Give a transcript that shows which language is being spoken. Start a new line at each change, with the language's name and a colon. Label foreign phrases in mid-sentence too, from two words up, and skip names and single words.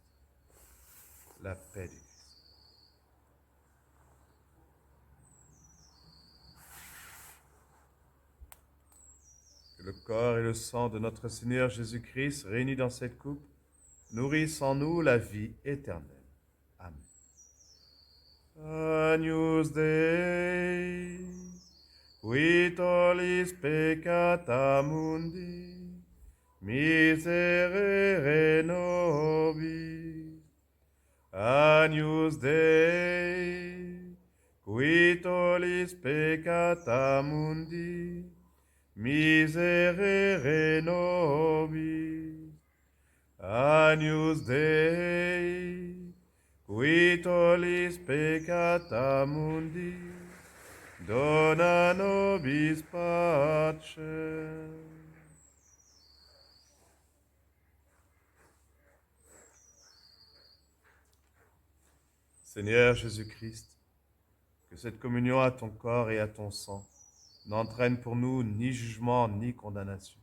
French: La paix du Christ. Que le corps et le sang de notre Seigneur Jésus-Christ, réunis dans cette coupe, nourrissent en nous la vie éternelle. Amen.
Latin: Agnus Dei, qui tollis peccata mundi, miserere nobis. Agnus Dei, qui tollis peccata mundi, miserere nobis. Agnus Dei, qui tollis peccata mundi, dona nobis pacem.
French: Seigneur Jésus-Christ, que cette communion à ton corps et à ton sang n'entraîne pour nous ni jugement ni condamnation.